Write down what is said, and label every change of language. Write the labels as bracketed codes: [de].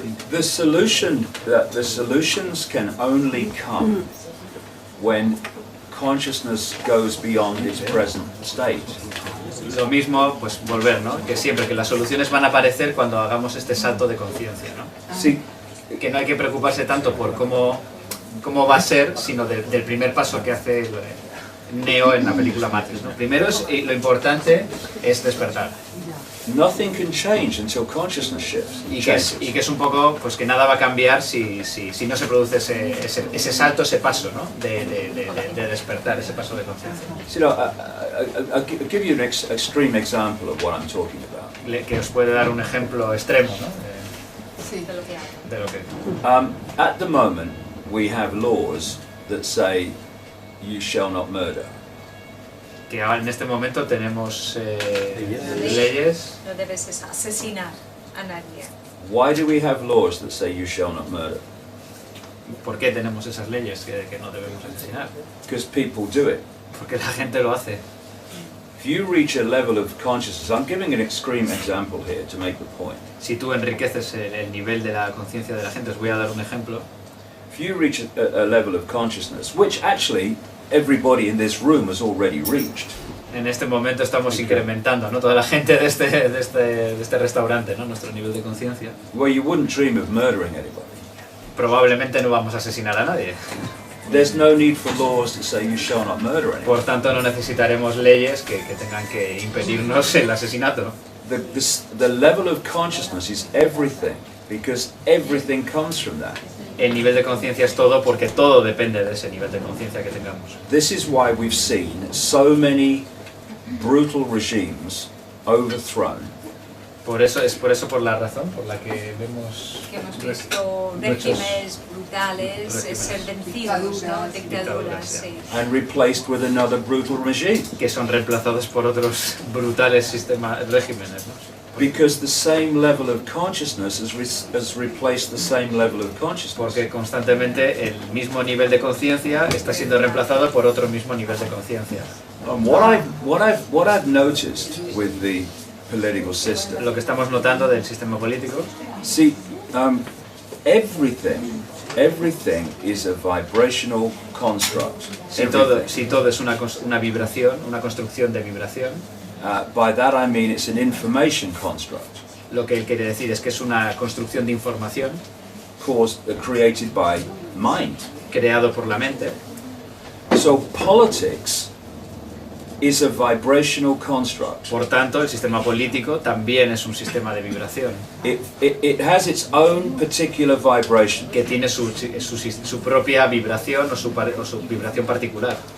[en] The solutions can only come when consciousness goes beyond its present state. [es] Lo mismo, pues volver, ¿no? Que siempre que las soluciones van a aparecer cuando hagamos este salto de conciencia, ¿no? [en] See, [es] Que no hay que preocuparse tanto por cómo va a ser, sino del primer paso que hace Neo en la película Matrix, ¿no? Primero lo importante es despertar. [en] nothing can change until consciousness shifts. [es] Y que es un poco, pues que nada va a cambiar si no se produce ese salto, ese paso, ¿no? De despertar, ese paso de conciencia. [en] So, I'll give you an extreme example of what I'm talking about. [es] Que os puede dar un ejemplo extremo, ¿no? Sí. De lo que hay. De lo que... [en] At the moment, we have laws that say you shall not murder. [es] Que ahora en este momento tenemos leyes. No debes asesinar a nadie. [en] Why do we have laws that say you shall not murder? [es] ¿Por qué tenemos esas leyes que no debemos asesinar? [en] Because people do it. [es] Porque la gente lo hace. [en] If you reach a level of consciousness, I'm giving an extreme example here to make the point. [es] Si tú enriqueces el nivel de la conciencia de la gente, os voy a dar un ejemplo. [en] if you reach a level of consciousness, which actually everybody in this room has already reached. [es] En este momento estamos incrementando, ¿no? Toda la gente de este restaurante, ¿no? Nuestro nivel de conciencia. [en] Where you wouldn't dream of murdering anybody. [es] Probablemente no vamos a asesinar a nadie. [en] There's no need for laws to say you shall not murder anyone. [es] Por tanto, no necesitaremos leyes que tengan que impedirnos el asesinato. [en] The level of consciousness is everything, because everything comes from that. [es] El nivel de conciencia es todo porque todo depende de ese nivel de conciencia que tengamos. [en] This is why we've seen so many brutal regimes overthrown. [es] Por la razón por la que vemos que hemos visto regímenes brutales ser vencidos, ¿no? Dictaduras, sí. [en] And replaced with another brutal regime. [es] Que son reemplazados por otros brutales regímenes, ¿no? [en] Because the same level of consciousness has replaced the same level of consciousness. [es] Porque constantemente el mismo nivel de conciencia está siendo reemplazado por otro mismo nivel de conciencia. [en] What I've noticed with the political system. [es] Lo que estamos notando del sistema político. [en] See, everything is a vibrational construct. [es] Si todo es una vibración, una construcción de vibración. [en] By that I mean it's an information construct. [es] Lo que él quiere decir es que es una construcción de información. [en] Created by mind. [es] Creado por la mente. [en] So politics is a vibrational construct. [es] Por tanto, el sistema político también es un sistema de vibración. [en] It has its own particular vibration. [es] Que tiene su propia vibración o su vibración particular.